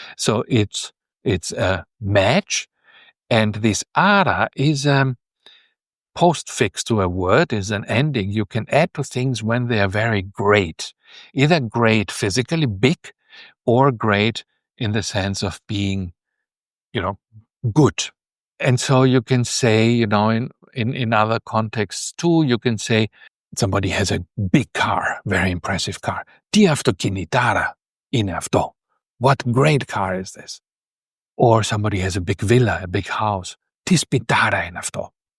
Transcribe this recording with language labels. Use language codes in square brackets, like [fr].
[en] So it's a match, and this ara is postfix to a word, is an ending you can add to things when they are very great, either great physically, big, or great in the sense of being, good. And so you can say, in other contexts too, you can say somebody has a big car, very impressive car. [el] Τι αυτοκινητάρα είναι αυτό? [en] What great car is this? Or somebody has a big villa, a big house. [el] Τι σπιτάρα είναι αυτό?